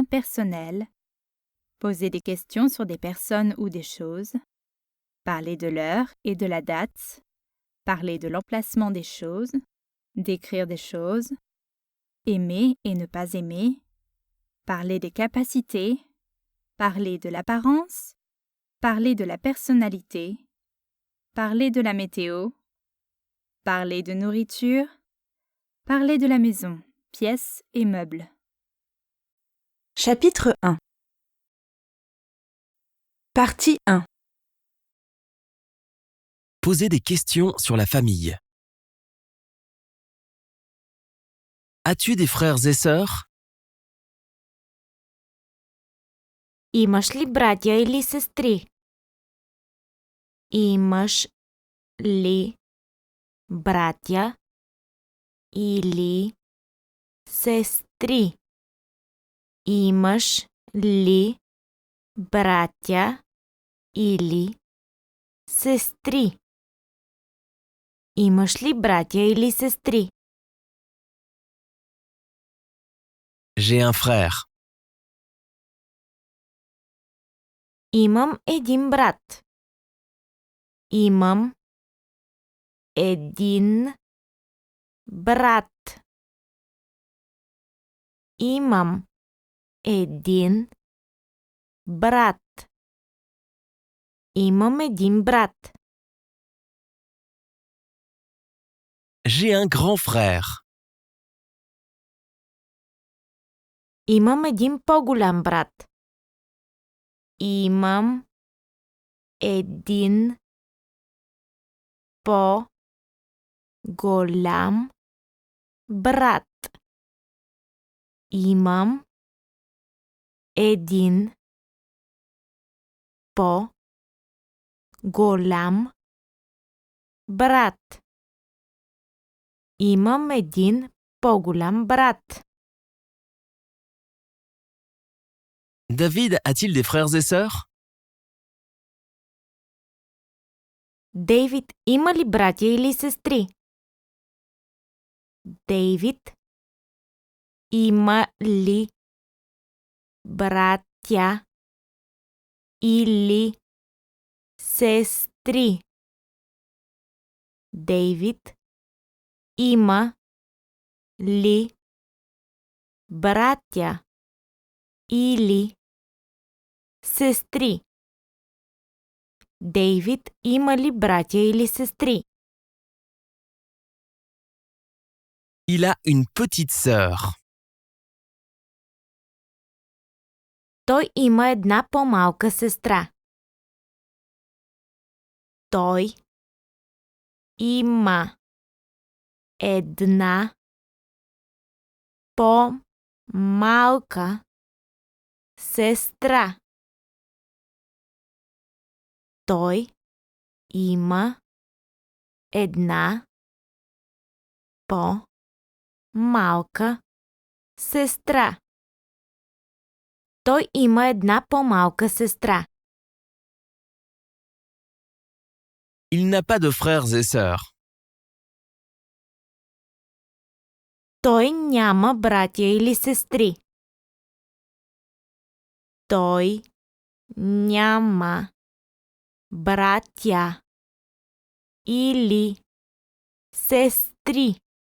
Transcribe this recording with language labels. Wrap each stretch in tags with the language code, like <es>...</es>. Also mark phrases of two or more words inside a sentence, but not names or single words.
<fr>personnels, poser des questions sur des personnes ou des choses, parler de l'heure et de la date, parler de l'emplacement des choses, décrire des choses, aimer et ne pas aimer, parler des capacités, parler de l'apparence, parler de la personnalité, parler de la météo, parler de nourriture, parler de la maison, pièces et meubles. Chapitre 1. Partie 1. Posez des questions sur la famille. As-tu des frères et sœurs?</fr> <bg>Имаш ли братя или сестри? Имаш ли братя или сестри? Имаш ли братя или сестри? Имаш ли братя или сестри?</bg> <fr>J'ai un frère.</fr> <bg>Имам един брат. Имам един брат. Имам един брат. Имам един брат.</bg> <fr>J'ai un grand frère.</fr> <bg>Имам един по-голям брат. Имам един по-голям брат. Имам един по-голям брат. Имам един по-голям брат.</bg> <fr>David a-t-il des frères et sœurs?</fr> <bg>Дейвид има ли братя или сестри? Дейвид има ли братя или сестри? Дейвид има ли братя или сестри? Дейвид има ли братя или сестри?</bg> <fr>Il a une petite sœur.</fr> <bg>Той има една по-малка сестра. Той има една по-малка сестра. Той има една по-малка сестра. Той има една по-малка сестра.</bg> <fr>Il n'a pas de frères et sœurs.</fr> <bg>Той няма братя или сестри. Той няма братя или сестри.</bg>